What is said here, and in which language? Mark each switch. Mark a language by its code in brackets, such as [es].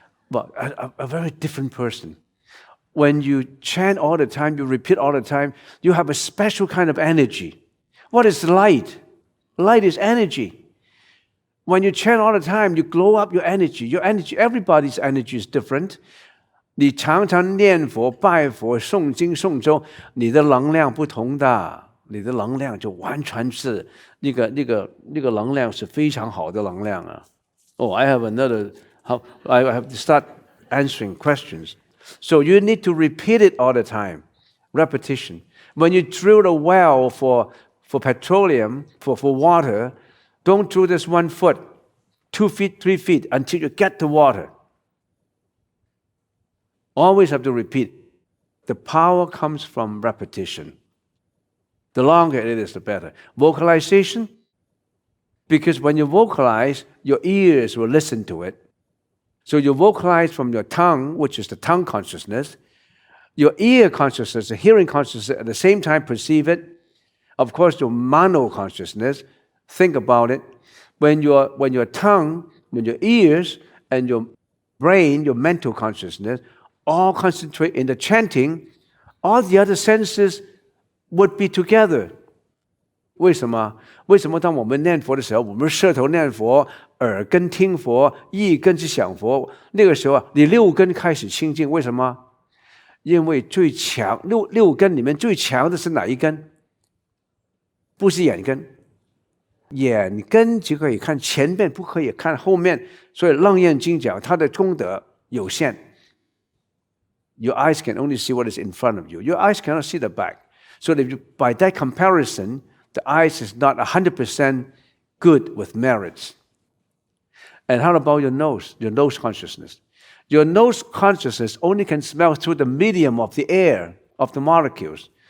[en] But a very different person. When you chant all the time, you repeat all the time, you have a special kind of energy. What is light? Light is energy. When you chant all the time, you glow up your energy. Your energy, everybody's energy is different. [zh] 你常常念佛、拜佛、诵经、诵咒，你的能量不同的，你的能量就完全是那个能量是非常好的能量啊。 [en] I have another. I have to start answering questions. So you need to repeat it all the time. Repetition. When you drill a well for petroleum, for water, don't drill this 1 foot, 2 feet, 3 feet until you get the water. Always have to repeat. The power comes from repetition. The longer it is, the better. Vocalization, because when you vocalize, your ears will listen to it. So you vocalize from your tongue, which is the tongue consciousness. Your ear consciousness, the hearing consciousness, at the same time perceive it. Of course, your mano consciousness, think about it. When your tongue, when your ears, and your brain, your mental consciousness, all concentrate in the chanting, all the other senses would be together. [zh] 为什么？为什么当我们念佛的时候，我们舌头念佛，耳根听佛，意根是想佛，那个时候你6根开始清净。为什么？因为最强六根里面最强的是哪一根？不是眼根，眼根只可以看前面，不可以看后面。所以《楞严经》讲它的功德有限。 [en] Your eyes can only see what is in front of you. Your eyes cannot see the back. So by that comparison, the eyes is not 100% good with merits. And how about your nose consciousness? Your nose consciousness only can smell through the medium of the air, of the molecules.